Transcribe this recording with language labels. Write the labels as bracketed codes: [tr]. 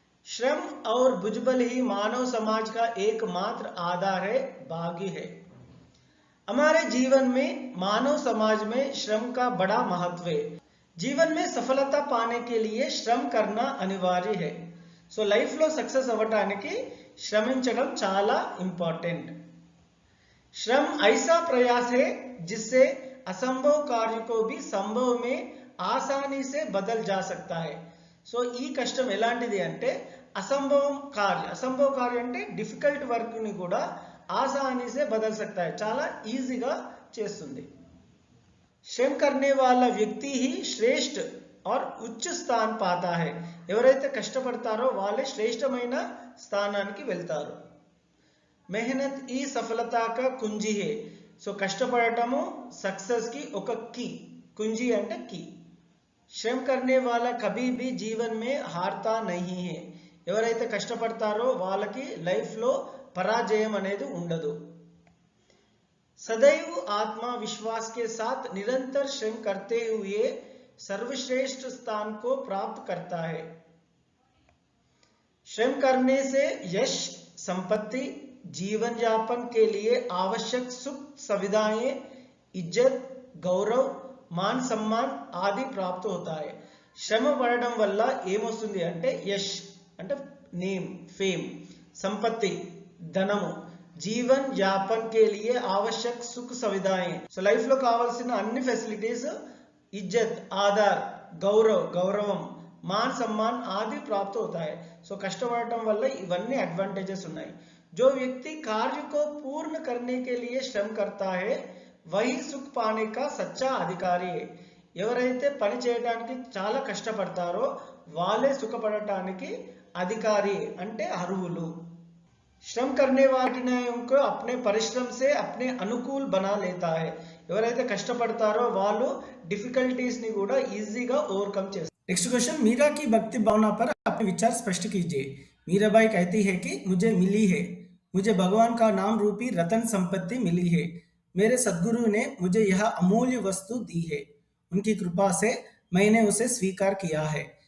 [hi] श्रम और भुजबल ही मानव समाज का एकमात्र आधार है, भाग्य है. हमारे जीवन में मानव समाज में श्रम का बड़ा महत्व है. जीवन में सफलता पाने के लिए श्रम करना अनिवार्य है. [te] సో లైఫ్లో సక్సెస్ అవ్వటానికి శ్రమించడం చాలా ఇంపార్టెంట్. [hi] श्रम ऐसा प्रयास है जिससे असंभव कार्य को भी संभव में आसानी से बदल जा सकता है. [te] సో ఈ కష్టం ఎలాంటిది అంటే అసంభవ కార్య అంటే డిఫికల్ట్ వర్క్ ని కూడా [hi] ఆసానీ से बदल सकता है, [te] చాలా ఈజీగా చేస్తుంది. [hi] श्रम करने वाला व्यक्ति ही श्रेष्ठ और उच्च स्थान पाता है. [te] ఎవరైతే కష్టపడతారో వాళ్ళే శ్రేష్టమైన స్థానానికి వెళ్తారు. [hi] मेहनत ही सफलता का कुंजी है. [te] సో కష్టపడటము సక్సెస్ కి ఒక కీ. कुंजी అంటే కీ. [hi] श्रम करने वाला कभी भी जीवन में हारता नहीं है. [te] ఎవరైతే కష్టపడతారో వాళ్ళకి లైఫ్ లో పరాజయం అనేది ఉండదు. [hi] सदैव आत्मविश्वास के साथ निरंतर श्रम करते हुए सर्वश्रेष्ठ स्थान को प्राप्त करता है. श्रम करने से यश, संपत्ति, जीवन यापन के लिए आवश्यक सुख सुविधाएं, इज्जत, गौरव, मान सम्मान आदि प्राप्त होता है. [te] శ్రమ పడడం వల్ల ఏమొస్తుంది అంటే యష్ అంటే నేమ్, ఫేమ్, సంపత్తి, ధనము, [hi] జీవన్ యాపన్ కే లియే ఆవశ్యక్ సుఖ సువిధాएं. [te] సో లైఫ్ లో కావాల్సిన అన్ని ఫెసిలిటీస్, ఇజ్జత్, ఆధార్, గౌరవం, [hi] मान सम्मान आदि प्राप्त होता है. [te] సో కష్టపడటం వల్ల ఇవన్నీ అడ్వాంటేజెస్ ఉన్నాయి. [hi] जो व्यक्ति कार्य को पूर्ण करने के लिए श्रम करता है वही सुख पाने का सच्चा अधिकारी है. [te] ఎవరైతే పని చేయడానికి చాలా కష్టపడతారో వాళ్ళే సుఖపడటానికి అధికారి అంటే అర్హులు. [hi] श्रम करने वाले को अपने परिश्रम से अपने अनुकूल बना लेता है. [te] ఎవరైతే కష్టపడతారో వాళ్ళు డిఫికల్టీస్ ని కూడా ఈజీగా ఓవర్కమ్ చేస్తారు. [hi] नेक्स्ट क्वेश्चन, मीरा की भक्ति भावना पर अपने विचार स्पष्ट कीजिए. मीराबाई कहती है कि मुझे मिली है, मुझे भगवान का नाम रूपी रतन संपत्ति मिली है. मेरे सद्गुरु ने मुझे यह अमूल्य वस्तु दी है. उनकी कृपा से मैंने उसे स्वीकार किया है.